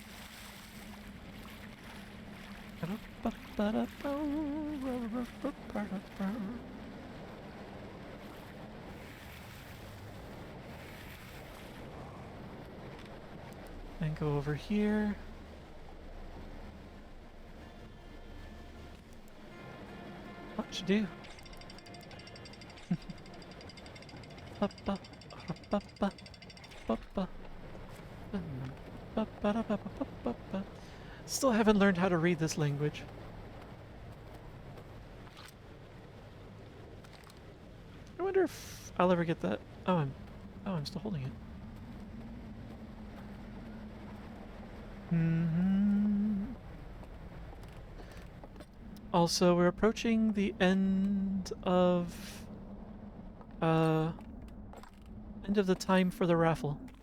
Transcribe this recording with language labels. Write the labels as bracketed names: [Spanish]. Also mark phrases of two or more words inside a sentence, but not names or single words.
[English] And go over here. What? What you do? Ba-ba, ra-ba-ba, ba-ba, ba-ba-da-ba-ba-ba-ba. Still haven't learned how to read this language. I wonder if I'll ever get that. I'm still holding it. Also, we're approaching the end of the time for the raffle.